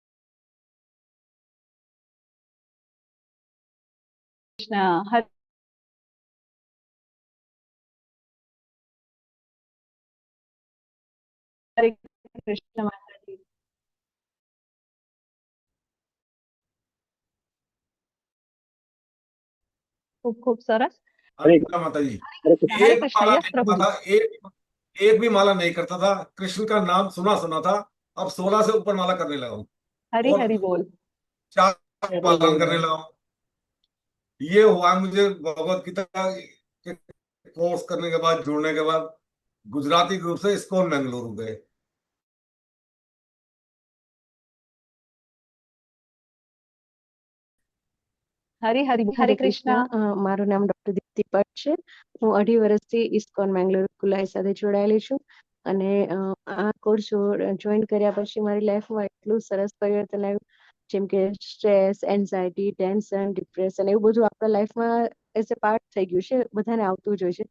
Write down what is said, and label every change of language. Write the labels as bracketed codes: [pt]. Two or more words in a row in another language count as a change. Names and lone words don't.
[gu] કૃષ્ણ, હરે કૃષ્ણ માતાજી. ખૂબ ખૂબ સરસ. [hi] हरे कृष्णा माता जी। हरे एक कृष्ण, माला यस नहीं प्रभु करता जी. था, एक भी माला नहीं करता था। कृष्ण का नाम सुना सुना था, अब 16 से ऊपर माला करने लगा हूँ हरि और हरि बोल. 4 पालन करने लगा हूँ। ये हुआ मुझे भगवत गीता के कोर्स करने के बाद, जुड़ने के बाद गुजराती ग्रुप से इस्कॉन बेंगलुरु गए। [gu] હરે હરે હરે હરે કૃષ્ણ. કૃષ્ણ. મારું નામ ડોક્ટર દીપ્તિ ભટ્ટ છે. હું 2.5 વર્ષથી ઇસ્કોન મેંગલુરુ કુલાઈ સાથે જોડાયેલી છું અને આ કોર્સ જોઈન કર્યા પછી મારી લાઈફમાં એટલું સરસ પરિવર્તન આવ્યું, જેમ કે [en] stress, anxiety, tension, depression [gu] એવું બધું આપણા લાઈફમાં [en] as a part [gu] થઈ ગયું છે, બધાને આવતું જ હોય છે.